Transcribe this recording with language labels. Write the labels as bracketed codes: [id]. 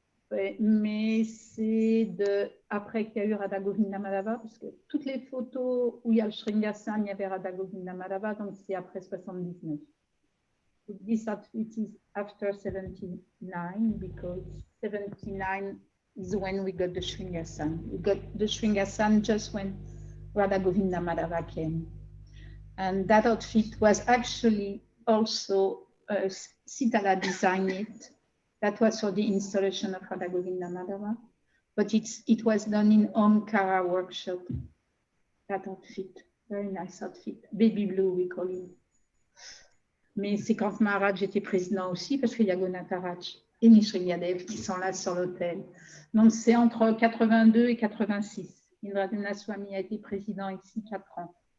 [fr] Ouais, mais c'est après qu'il y a eu Radha Govinda Madhava, parce que toutes les photos où il y a le Sringasan, il y avait Radha Govinda Madhava, donc c'est après 79. [en] So this outfit is after 79 because 79 is when we got the Sringasan. We got the Sringasan just when Radha Govinda Madhava came. And that outfit was actually also Sitala designed it. That was for the installation of Radha Govinda Madhava. But it was done in Omkara workshop, that outfit. Very nice outfit. Baby blue, we call it. [fr] Mais c'est quand Maharaj était président aussi, parce qu'il y a Gaura-Nitai et Nishingadev qui sont là sur l'hôtel. Donc c'est entre 82 et 86. Indradyumna Swami a été président ici 4 ans.